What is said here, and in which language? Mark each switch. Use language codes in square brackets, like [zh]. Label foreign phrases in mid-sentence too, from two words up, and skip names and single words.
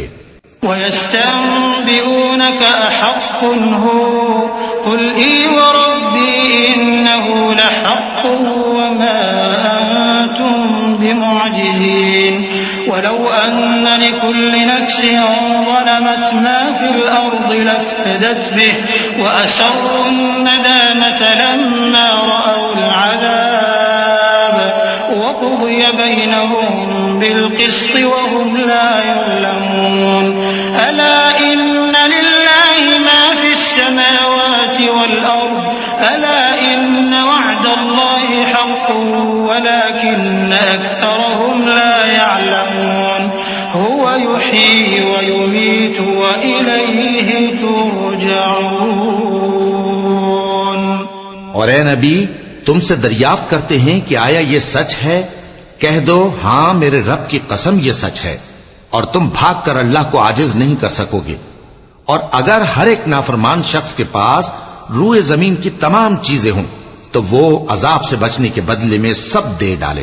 [ar] ويستنبئونك أحق هو قل إي وربي إنه لحق وما أنتم بمعجزين ولو أن لكل نفس ظلمت ما في الأرض لافتدت به وأسروا الندامة لما رأوا العذاب وقضي بينهم بالقسط وهم لا يظلمون. ألا إن لله ما في السماوات والأرض ألا إن وعد الله حق ولكن أكثرهم لا يعلمون. هو يحيي ويميت وإليه ترجعون. [ur] اور اے نبی، تم سے دریافت کرتے ہیں کہ آیا یہ سچ ہے? کہہ دو ہاں، میرے رب کی قسم یہ سچ ہے. اور تم بھاگ کر اللہ کو عاجز نہیں کر سکو گے. اور اگر ہر ایک نافرمان شخص کے پاس روئے زمین کی تمام چیزیں ہوں تو وہ عذاب سے بچنے کے بدلے میں سب دے ڈالے.